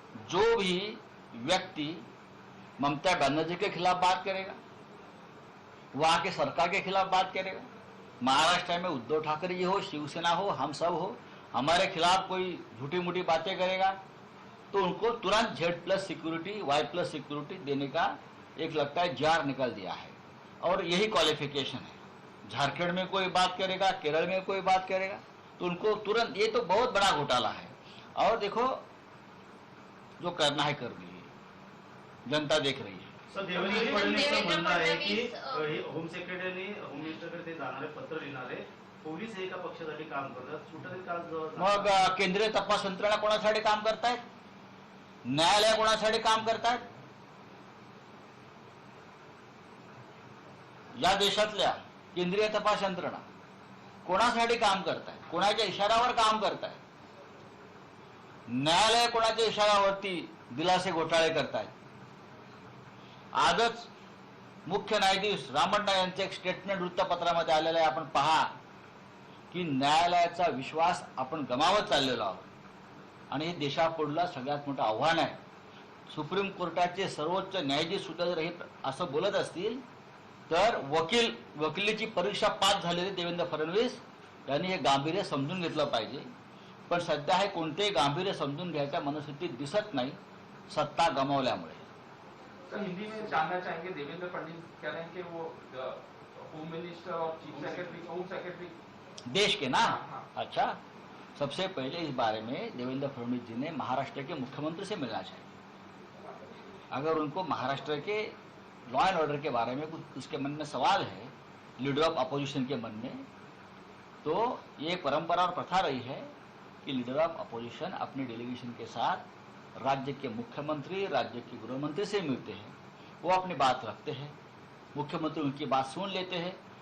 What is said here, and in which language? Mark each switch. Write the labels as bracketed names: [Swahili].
[Hindi] जो भी व्यक्ति ममता बनर्जी के खिलाफ बात करेगा, वहां के सरकार के खिलाफ बात करेगा, महाराष्ट्र में उद्धव ठाकरे जी हो, शिवसेना हो, हम सब हो, हमारे खिलाफ कोई झूठी मूठी बातें करेगा, तो उनको तुरंत Z+ सिक्योरिटी, Y+ सिक्योरिटी देने का एक लगता है जार निकल दिया है. और यही क्वालिफिकेशन है. झारखंड में कोई बात करेगा, केरल में कोई बात करेगा, तो उनको तुरंत, ये तो बहुत बड़ा घोटाला है. और देखो जो करना है कर दीजिए, जनता देख रही है. [Marathi] सर, देवेंद्र फडणवीसचं म्हणणं आहे की होम सेक्रेटरी, होम मिनिस्टरकडे ते जाणारे, पत्र लिहिणारे पोलीस एका पक्षासाठी काम करतात, सुटले का? मग केंद्रीय तपास यंत्रणा कोणासाठी काम करतायत, न्यायालय कोणासाठी काम करतायत, या देशातल्या केंद्रीय तपास यंत्रणा कोणासाठी काम करतायत, कोणाच्या इशाऱ्यावर काम करतायत. न्यायालय कोणाच्या इशाऱ्यावरती दिलासे घोटाळे करतायत. आजच मुख्य न्यायाधीश रामण्णा यांचं एक स्टेटमेंट वृत्तपत्रामध्ये आलेलं आहे. आपण पहा की न्यायालयाचा विश्वास आपण गमावत चाललेलो आहोत आणि हे देशापुढलं सगळ्यात मोठं आव्हान आहे. सुप्रीम कोर्टाचे सर्वोच्च न्यायाधीश सुद्धा जर हे असं बोलत असतील तर वकिलीची परीक्षा पास झालेले देवेंद्र फडणवीस यांनी हे गांभीर्य समजून घेतलं पाहिजे. पण सध्या हे कोणतेही गांभीर्य समजून घ्यायच्या मनस्थितीत दिसत नाही सत्ता गमावल्यामुळे. [Hindi] सर हिंदी में जानना चाहेंगे, देवेंद्र फडणवीस कह रहे हैं कि वो होम मिनिस्टर और चीफ सेक्रेटरी, होम सेक्रेटरी देश के ना. हाँ. अच्छा, सबसे पहले इस बारे में देवेंद्र फडणवीस जी ने महाराष्ट्र के मुख्यमंत्री से मिलना चाहिए. अगर उनको महाराष्ट्र के लॉ एंड ऑर्डर के बारे में कुछ उसके मन में सवाल है, लीडर ऑफ अपोजिशन के मन में, तो ये परंपरा और प्रथा रही है कि लीडर ऑफ अपोजिशन अपने डेलीगेशन के साथ राज्य के मुख्यमंत्री, राज्य के गृहमंत्री से मिलते हैं, वो अपनी बात रखते हैं, मुख्यमंत्री उनकी बात सुन लेते हैं.